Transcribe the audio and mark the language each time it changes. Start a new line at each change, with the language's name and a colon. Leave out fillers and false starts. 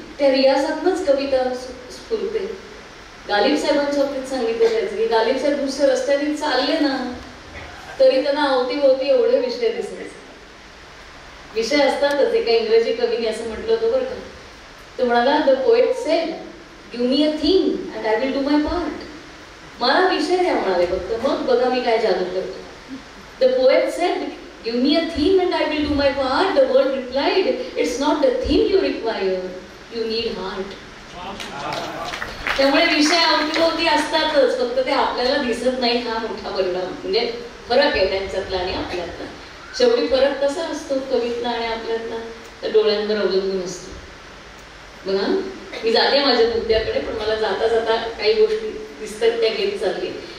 Marathi: त्या रियाजातनच कविता स्फुरते. गालिब साहेबांच्या बाबतीत सांगितलं जायचं की गालिब साहेब दुसऱ्या रस्त्याने चालले ना तरी त्यांना अवतीभोवती एवढे विषय दिसायचे. विषय असतातच. एका इंग्रजी कवीने असं म्हटलं होतं बरं का, तो म्हणाला
English: The poet said give me a thing and I will do my part.
Marathi: मला विषय द्या म्हणाले फक्त, मग बघा मी काय जादू करतो.
English: The poet said give me a thing and I will do my part. The world replied it's not the thing you require, you need heart.
Marathi: त्यामुळे विषय अवतीभोवती असतातच, फक्त ते आपल्याला दिसत नाही. हा मोठा परिणाम म्हणजे फरक आहे त्यांच्यातला आणि आपल्यातला. शेवटी फरक कसा असतो कवीतला आणि आपल्यातला, तर डोळ्यांवर अवलंबून असतो. बघा मी जाते माझ्या मुद्द्याकडे, पण मला जाता जाता काही गोष्टी दिसतात त्या घेत चालली.